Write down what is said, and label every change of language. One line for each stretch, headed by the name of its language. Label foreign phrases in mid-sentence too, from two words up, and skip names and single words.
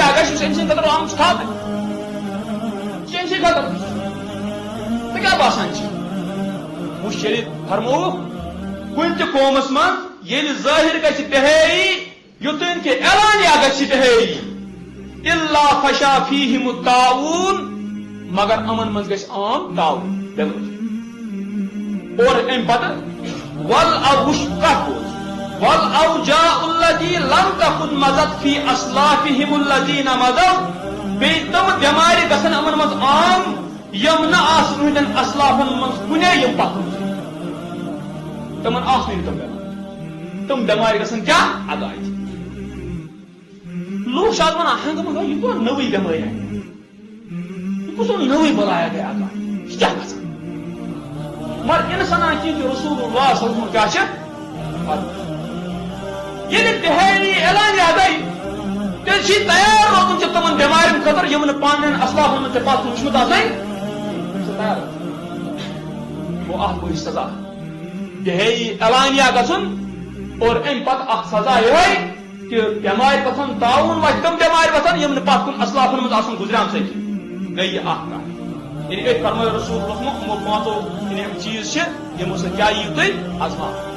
Kashmiri: کیٛاہ گژھِ یُس أمۍ سٕنٛدِ خٲطرٕ آمُت چھُ تھاونہٕ یہِ چھِ أمۍ سٕنٛدِ خٲطرٕ ژےٚ کیٛاہ باسان چھِ وٕچھ ییٚلہِ فرمووُکھ کُنہِ تہِ قومس منٛز ییٚلہِ ظٲہِر گژھِ بہٲیی یوٚتانۍ کہِ اعلانیہ گژھِ بہٲیی
Arabic: الا فشا فیہم الطاعون
Kashmiri: مگر امن منٛز گژھِ عام طاعون بٮ۪مٲرۍ اور امہِ پتہٕ
Arabic: والاوجاع التي لم تكن مضت في اسلافهم الذين مضوا
Kashmiri: بیٚیہِ تِم بٮ۪مارِ گژھن یِمن منٛز عام یِم نہٕ آسن ہٕنٛدٮ۪ن اسلافن منٛز کُنے یِم پتہٕ تِمن آسنٕے نہٕ تِم بٮ۪مارِ گژھن کیٛاہ علاج لوگ شاید ونان ہنگ منگا یہ کون نوی بٮ۪مٲرۍ آیہِ یہ کُس نوی بلایا گیا علاج یہ کیٛاہ گژھان مگر انسان کہ رسول اللہ
Arabic: صلی اللہ علیہ وسلم
Kashmiri: کیا چھِ ییٚلہِ بہٲیی اعلانیہ گٔے تیٚلہِ چھِ تیار روزُن چھِ تِمن بٮ۪مارٮ۪ن خٲطرٕ یِم نہٕ پننٮ۪ن اسلافن منٛز ژےٚ پتہٕ وٕچھمُت آسے تیار گوٚو اکھ بٔڑ سزا بہٲیی اعلانیہ گژھُن اور امہِ پتہٕ اکھ سزا یِہوٚے کہ بٮ۪مارِ وۄتھن طاعون وتھِ تِم بٮ۪مارِ وۄتھن یِم نہٕ پتہٕ کُن اسلافن منٛز آسن گُزریمژے گٔے یہِ اکھ کتھ یعنی أتھۍ فرمٲے رسول اللہ یِمو 5 یعنی یِم چیٖز چھِ یِمو سۭتۍ کیٛاہ یِیِو تُہۍ آزماو